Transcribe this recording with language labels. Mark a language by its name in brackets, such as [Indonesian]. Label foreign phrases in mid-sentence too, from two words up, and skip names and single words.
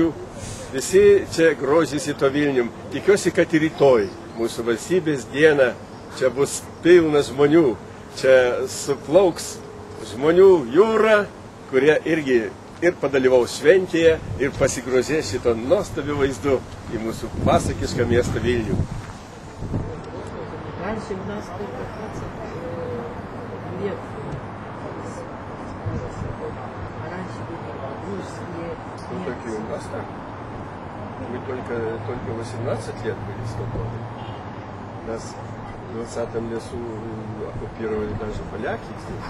[Lithuanian] Visi čia grožisi to Vilnium. Tikiuosi, kad ir rytoj, mūsų valstybės dieną, čia bus pilnas žmonių. Čia suplauks žmonių jūra, kurie irgi ir padalyvaus šventėje ir pasigrožės šito nuostabiu vaizdu į mūsų pasakišką miestą Vilnių. [Russian] Такие у нас так. Мы только 18 лет были свободны. Нас в 20-м лесу оккупировали даже поляки здесь.